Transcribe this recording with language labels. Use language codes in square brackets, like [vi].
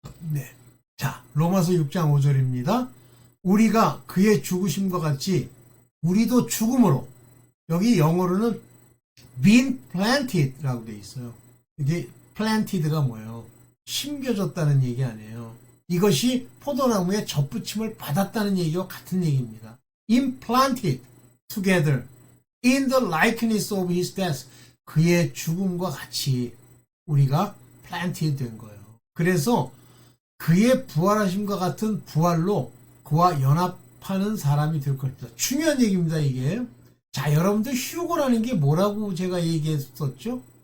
[ko] 네. 자, 로마서 6장 5절입니다. 우리가 그의 죽으심과 같이 우리도 죽음으로 여기 영어로는 [en] been planted [ko] 라고 되어 있어요. 이게 planted가 뭐예요? 심겨졌다는 얘기 아니에요. 이것이 포도나무에 접붙임을 받았다는 얘기와 같은 얘기입니다. [en] implanted together in the likeness of his death. [ko] 그의 죽음과 같이 우리가 planted 된 거예요. 그래서 그의 부활하심과 같은 부활로 그와 연합하는 사람이 될 것이다. 중요한 얘기입니다, 이게. 자, 여러분들 휴거라는 게 뭐라고 제가 얘기했었죠?